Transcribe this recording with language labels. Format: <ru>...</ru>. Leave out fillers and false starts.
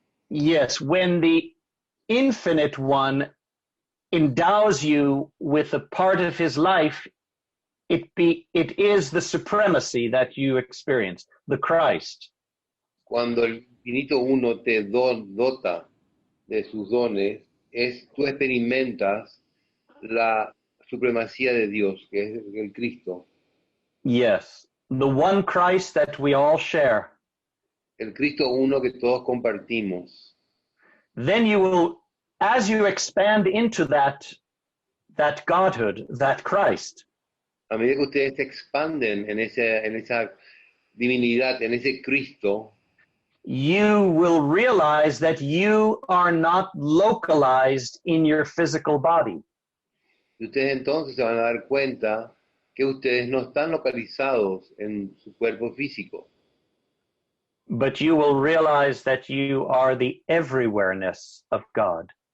<en>Yes, when the infinite one endows you with a part of his life, it is the supremacy that you experience, the Christ.</en> <es>Cuando el infinito uno te dota de sus dones, tú experimentas la supremacía de Dios, que es el Cristo.</es> <en>Yes, the one Christ that we all share.</en> <es>El Cristo uno que todos compartimos.</es> <en>Then you will, as you expand into that Godhood, that Christ,</en> <es>A medida que ustedes se expanden en esa divinidad, en ese Cristo,</es> <en>you will realize that you are not localized in your physical body.</en> <es>y ustedes entonces se van a dar cuenta que ustedes no están localizados en su cuerpo físico,</es> <en>But you will realize that you are the everywhereness of God.</en>